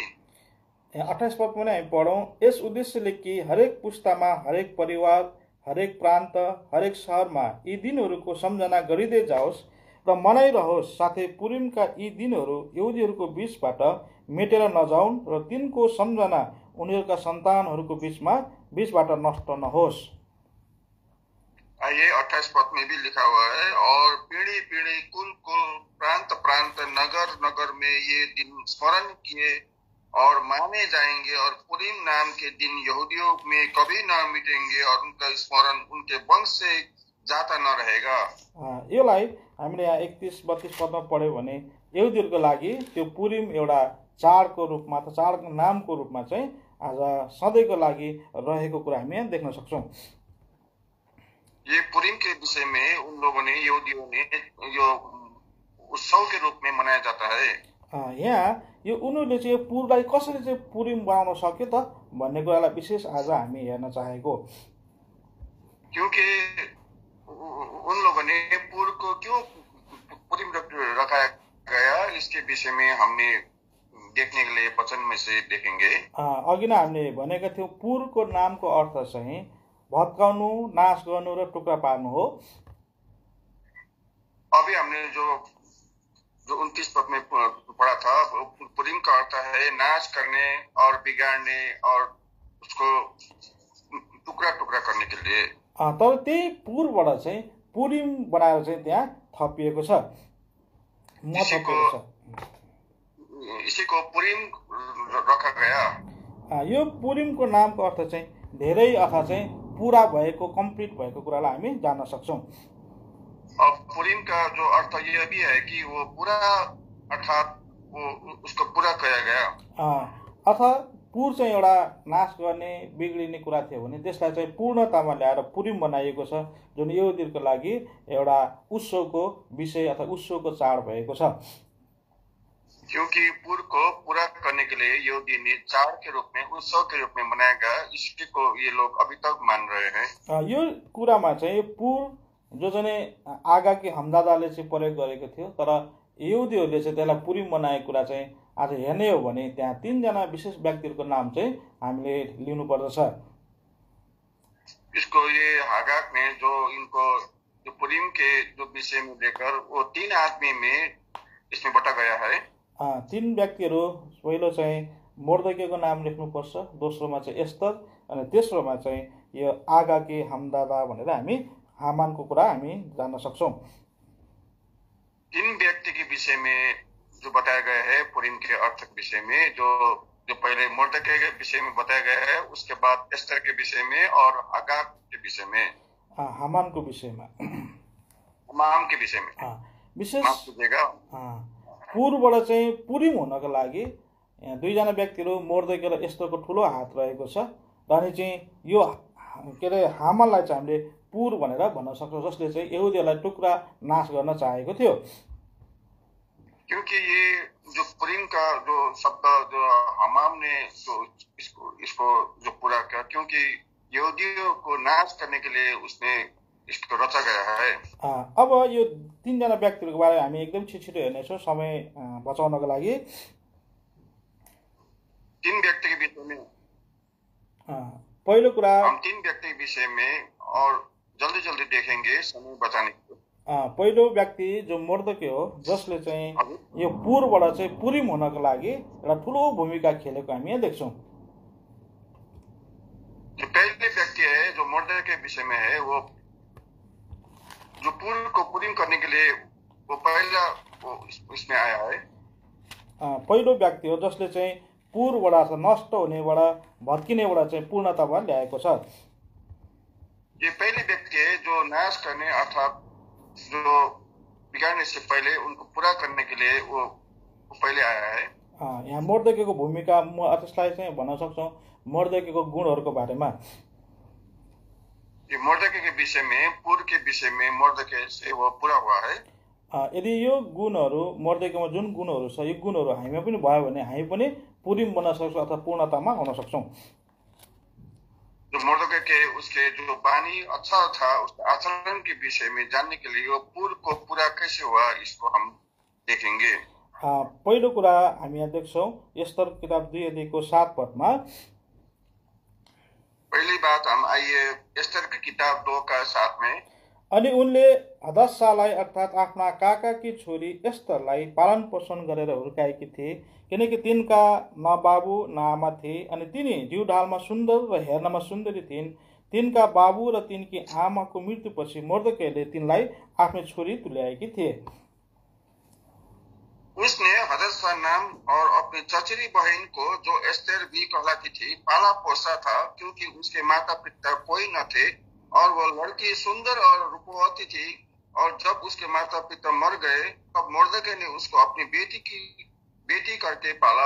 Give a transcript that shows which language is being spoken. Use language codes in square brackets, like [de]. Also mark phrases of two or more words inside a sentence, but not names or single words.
[ne] 28 [hi] पद में [ne] हामी पढौं। यस उद्देश्यले कि हरेक पुस्तामा, हरेक परिवार, हरेक प्रान्त, हरेक शहरमा यी दिनहरूको सम्झना गरिँदै जाओस् र मनाइरहोस्, साथै पुरिमका यी दिनहरू यहुदीहरूको बीचबाट मेटेर नजाउन् र तिनको सम्झना उनीहरूका सन्तानहरूको बीचबाट नष्ट नहोस्। [hi] ये 28 पद में भी लिखा हुआ है, और पीढ़ी पीढ़ी कुल कुल प्रांत प्रांत नगर नगर में ये दिन स्मरण किए और माने जाएंगे और पुरीम नाम के दिन यहूदियों में कभी न मिटेंगे और उनका स्मरण उनके वंश से जाता न रहेगा। [ne] यसलाई हामीले यहाँ 31-32 पदमा पढ्यौं भने यहुदीहरूको लागि त्यो पुरिम एउटा चाडको रूपमा त चाडको नामको रूपमा चाहिँ आज सधैँको लागि रहेको कुरा हामी यहाँ देख्न सक्छौं। [hi] ये पुरिम के विषय में उन लोगों ने यहूदियों ने यो उत्सव के रूप में मनाया जाता है। [ne] यहाँ यो उनीहरूले चाहिँ पुरलाई कसरी चाहिँ पुरिम बनाउन सक्यो त भन्ने कुरालाई विशेष आज हामी हेर्न चाहेको। [hi] क्योंकि उन लोगों ने पुर को क्यों पुरिम रखा गया, इसके विषय में हमने देखने के लिए वचन में से देखेंगे। [ne] अघि नै हामीले भनेका थियौं पुरको नामको अर्थ चाहिँ भत्काउनु, नाश गर्नु र टुक्रा पार्नु हो। [hi] अभी हमने जो 29 पद में पढ़ा था, पुरिम का अर्थ है नाश करने और बिगाड़ने और उसको टुक्रा टुक्रा करने के लिए। [ne] तर त्यही पुरबाट चाहिँ पुरिम बनाएर चाहिँ त्यहाँ थपिएको छ। [hi] इसी को पुरिम रखा गया। [ne] यो पुरिमको नामको अर्थ चाहिँ धेरै अथवा चाहिँ पूरा भएको, कम्प्लिट भएको कुरालाई हामी जान्न सक्छौं। [hi] और पुरीम का जो अर्थ यह भी है कि वो पूरा, अर्थात वो उसको पूरा किया गया। [ne] अर्थात् पुर चाहिँ एउटा नाश गर्ने बिग्रिने कुरा थियो भने त्यसलाई चाहिँ पूर्णतामा ल्याएर पुरिम बनाइएको छ, जुन यहुदीहरूको लागि एउटा उत्सवको विषय अथवा उत्सवको चाड भएको छ। [hi] क्योंकि पुर को पूरा करने के लिए यहूदी ने चाड़ के रूप में, उत्सव के रूप में मनाया गया, इसी को ये लोग अभी तक मान रहे हैं। [ne] यो कुरामा चाहिँ पुर जो चाहिँ आगाकी हमदादाले चाहिँ प्रयोग गरेको थियो, तर यहुदीहरूले चाहिँ त्यसलाई पुरिम बनाएको कुरा चाहिँ आज हेर्ने हो भने त्यहाँ 3 जना विशेष व्यक्तिहरूको नाम चाहिँ हामीले लिनु पर्दछ। [hi] इसको ये हागाक ने जो इनको जो पुरीम के जो विषय में लेकर वो 3 आदमी में इसमें बटा गया है। [ne] 3 व्यक्तिहरू, पहिलो चाहिँ मोर्देकेको नाम लेख्नुपर्छ, दोस्रोमा चाहिँ एस्तर, अनि तेस्रोमा चाहिँ यो आगाकी हमदादा भनेर हामी हामानको कुरा हामी जान्न सक्छौं। [hi] 3 व्यक्ति के विषय में जो बताया गया है पुरीम के अर्थ के विषय में, जो पहले मोर्देके के विषय में बताया गया है, उसके बाद एस्तर के विषय में और आगाक के विषय में, [ne] हामानको विषयमा, [hi] हामाम के विषय में विशेष माफ कीजिएगा। [ne] पुरबाट चाहिँ पुरिम हुनको लागि 2 जना व्यक्तिहरू मोर्देके र एस्तरको ठुलो हात रहेको छ, र अनि चाहिँ यो के अरे हामानलाई चाहिँ हामीले पुर भनेर भन्न सक्छौं, जसले चाहिँ यहुदीहरूलाई टुक्रा नाश गर्न चाहेको थियो। [hi] क्योंकि ये जो पुरीम का जो शब्द जो हमाम ने जो इसको जो पूरा किया, क्योंकि यहूदियों को नाश करने के लिए उसने इसको रचा गया है। [ne] अब यो 3 जना व्यक्तिहरूको बारे हामी एकदम छिटो हेर्नेछौँ समय बचाउनको लागि। [hi] 3 व्यक्ति के विषय में [ne] पहिलो कुरा, [hi] हम 3 व्यक्ति के विषय में और जल्दी देखेंगे समय बचाने के लिए। [ne] पहिलो व्यक्ति जो मोर्देके हो, जसले चाहिँ यो पुरबाट चाहिँ पुरिम हुनको लागि एउटा ठुलो भूमिका खेलेको हामी यहाँ देख्छौं। [hi] जो पहले व्यक्ति है जो मोर्देके के विषय में है, वो जो पुर को पुरिम करने के लिए वो पहला वो इसमें आया है। [ne] पहिलो व्यक्ति हो जसले चाहिँ पुरबाट नष्ट हुनेबाट भत्किनेबाट चाहिँ पूर्णतामा ल्याएको छ। [hi] ये पहले व्यक्ति है जो नाश करने अर्थात जो बिगाड़ने से पहले उनको पूरा करने के लिए वो पहले आया है। [ne] यहाँ मोर्देकेको भूमिका म त्यसलाई चाहिँ भन्न सक्छौं मोर्देकेको गुणहरूको बारेमा। [hi] ये मोर्देके के विषय में, पुर के विषय में मोर्देके से वो पूरा हुआ है। [ne] यदि यो गुणहरू मोर्देकेमा जुन गुणहरू छ, यो गुणहरू हामीमा पनि भयो भने हामी पनि पुरिम बन्न सक्छौं अथवा पूर्णतामा आउन सक्छौं। [hi] जो मोर्देके के उसके जो बानी अच्छा था, उसके आचरण के विषय में जानने के लिए वो पुर को पूरा कैसे हुआ, इसको हम देखेंगे। [ne] पहिलो कुरा हामी यहाँ देख्छौं एस्तर किताब 2 अध्यायको 7 पदमा। [hi] पहली बात हम आइए एस्तर की किताब 2 का 7 में। [ne] अनि उनले हदस्सालाई अर्थात् आफ्ना काकाकी छोरी एस्तरलाई पालन पोषण गरेर हुर्काएकी थिए, किनकि तिनका न बाबु न आमा थिए, अनि तिनी जिउढालमा सुन्दर र हेर्नमा सुन्दरी थिइन्। तिनका बाबु र तिनकी आमाको मृत्युपछि मोर्देकेले तिनलाई आफ्नो छोरी तुल्याएकी थिए। [hi] उसने हदस्सा नाम और अपनी चचेरी बहन को, जो एस्तर भी कहलाती थी, पाला पोसा था, क्योंकि उसके माता पिता कोई न थे और वह लड़की सुंदर और रूपवती थी। और जब उसके माता पिता मर गए तब मोर्देके ने उसको अपनी बेटी करके पाला।